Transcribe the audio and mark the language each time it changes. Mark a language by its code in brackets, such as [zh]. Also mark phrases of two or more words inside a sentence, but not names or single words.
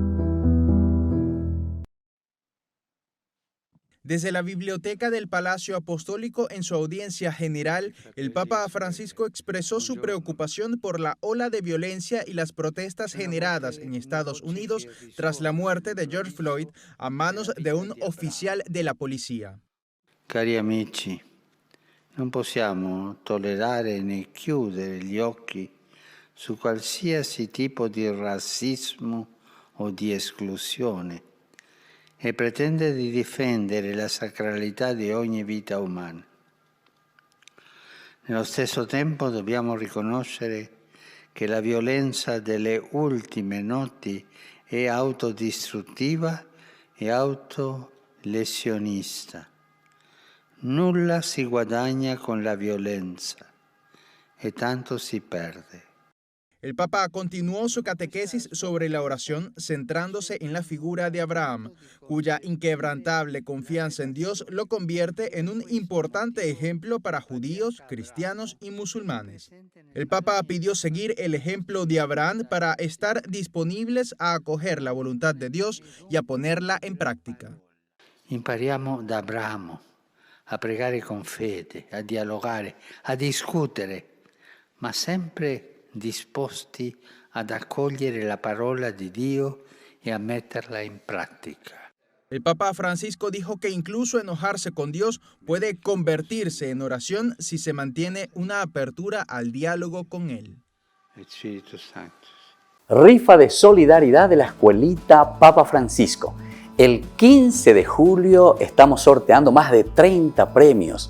[es] Desde la Biblioteca del Palacio Apostólico, en su audiencia general, el Papa Francisco expresó su preocupación por la ola de violencia y las protestas generadas en Estados Unidos tras la muerte de George Floyd a manos de un oficial de la policía. [it] Cari amici, non possiamo tollerare né chiudere gli occhi su qualsiasi tipo di razzismo o di esclusione e pretende di difendere la sacralità di ogni vita umana. Nello stesso tempo dobbiamo riconoscere che la violenza delle ultime notti è autodistruttiva e autolesionista. Nulla si guadagna con la violenza e tanto si perde. [es] El Papa continuó su catequesis sobre la oración centrándose en la figura de Abraham, cuya inquebrantable confianza en Dios lo convierte en un importante ejemplo para judíos, cristianos y musulmanes. El Papa pidió seguir el ejemplo de Abraham para estar disponibles a acoger la voluntad de Dios y a ponerla en práctica. [it] Impariamo da Abramo a pregare con fede, a dialogare, a discutere, ma sempre disposti ad accogliere la parola di Dio e a metterla in pratica. [es] El Papa Francisco dijo que incluso enojarse con Dios puede convertirse en oración si se mantiene una apertura al diálogo con Él. Espíritu Santo. Rifa de solidaridad de la escuelita Papa Francisco. El 15 de julio estamos sorteando más de 30 premios.